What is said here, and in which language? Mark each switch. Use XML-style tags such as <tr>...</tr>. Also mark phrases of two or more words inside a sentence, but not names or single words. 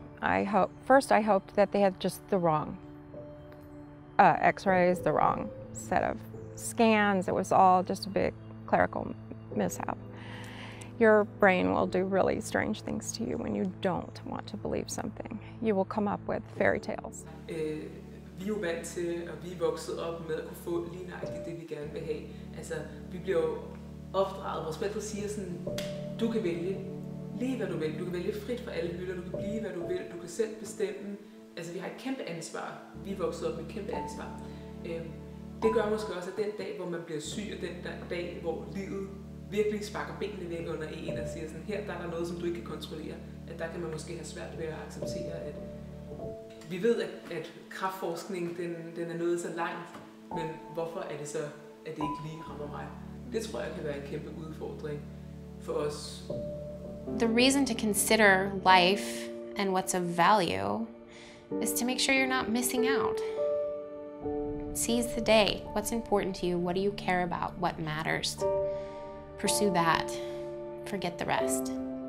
<en>First I hoped that they had just the wrong x-rays, the wrong set of scans. It was all just a big clerical mishap. Your brain will do really strange things to you when you don't want to believe something. You will come up with fairy tales.</en> <da>Vi er jo vant til, og vi er vokset op med at kunne få lige nøjagtigt det, vi gerne vil have. Altså, vi bliver jo opdraget. Vores forældre siger sådan, du kan vælge lige hvad du vil. Du kan vælge frit for alle hylder. Du kan blive hvad du vil. Du kan selv bestemme. Altså, vi har et kæmpe ansvar. Vi er vokset op med et kæmpe ansvar. Det gør måske også, at den dag, hvor man bliver syg, og den dag, hvor livet virkelig sparker benene væk under en og siger sådan, her der er der noget, som du ikke kan kontrollere, at der kan man måske have svært ved at acceptere, at vi ved, at kræftforskning, den er nået så langt, men hvorfor er det så, at det ikke lige rammer mig? Det tror jeg kan være en kæmpe udfordring for os.</da> <en>The reason to consider life and what's of value is to make sure you're not missing out. Seize the day. What's important to you? What do you care about? What matters? Pursue that. Forget the rest.</en>